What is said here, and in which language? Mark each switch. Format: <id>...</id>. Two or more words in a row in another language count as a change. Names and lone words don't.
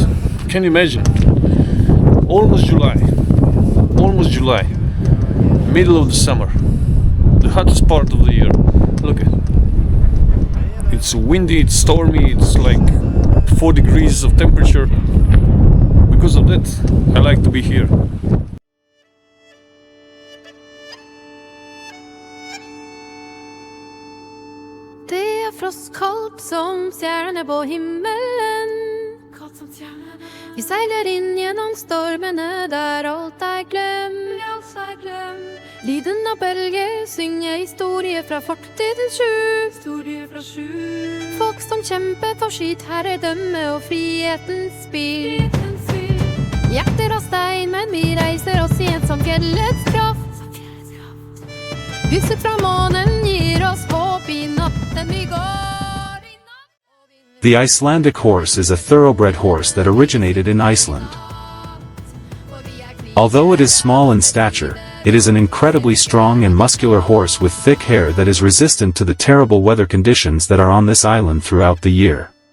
<en>Can you imagine? Almost July. Middle of the summer. The hottest part of the year. Look at it. It's windy, it's stormy, it's like 4 degrees of temperature. Because of that, I like to be here.</en> <sv>Det är frostkallt som stjärnor på himmelen.</sv> <no>Vi seiler inn gjennom stormene der alt er glemt. Lyden av bølger synger historie fra fortidens skjul. Folk som kjemper for sitt herredømme og frihetens spill. Jakter av stein, men vi reiser oss igjen som fjellets kraft. Lyset fra månen gir oss håp i natten vi går.</no> <en>The Icelandic horse is a thoroughbred horse that originated in Iceland. Although it is small in stature, it is an incredibly strong and muscular horse with thick hair that is resistant to the terrible weather conditions that are on this island throughout the year.</en>